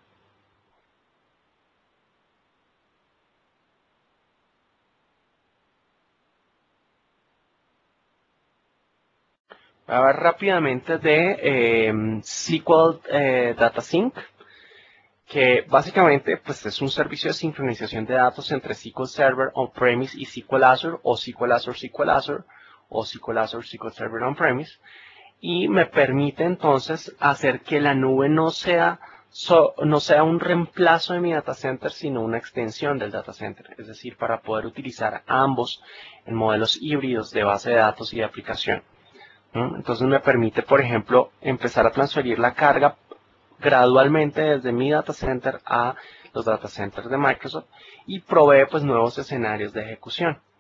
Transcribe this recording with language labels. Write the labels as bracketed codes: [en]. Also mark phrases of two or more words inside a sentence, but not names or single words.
[es] Voy a hablar rápidamente de SQL Data Sync, que básicamente pues, es un servicio de sincronización de datos entre SQL Server On-Premise y SQL Azure, o SQL Azure, o SQL Azure SQL Server On-Premise, y me permite entonces hacer que la nube no sea no sea un reemplazo de mi [en] data center, [es] sino una extensión del [en] data center, [es] es decir, para poder utilizar ambos en modelos híbridos de base de datos y de aplicación. Entonces me permite, por ejemplo, empezar a transferir la carga gradualmente desde mi [en] data center [es] a los [en] data centers [es] de Microsoft y provee pues nuevos escenarios de ejecución.